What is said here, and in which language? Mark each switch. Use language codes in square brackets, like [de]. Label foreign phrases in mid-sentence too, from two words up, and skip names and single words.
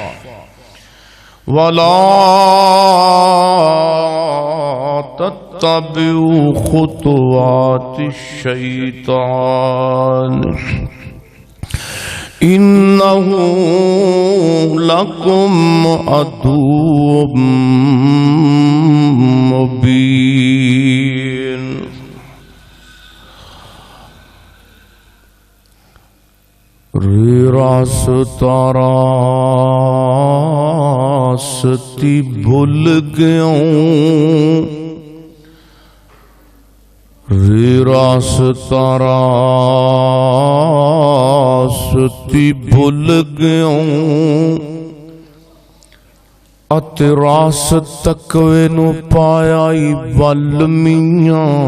[ar] ولا تتبعوا خطوات الشیطان انہ لکم عدو مبین۔ [pa] راستہ راستی بھول گیوں، راستہ راستی بھول گیوں، اتے راست تقوی نو پایا ہی ول میاں،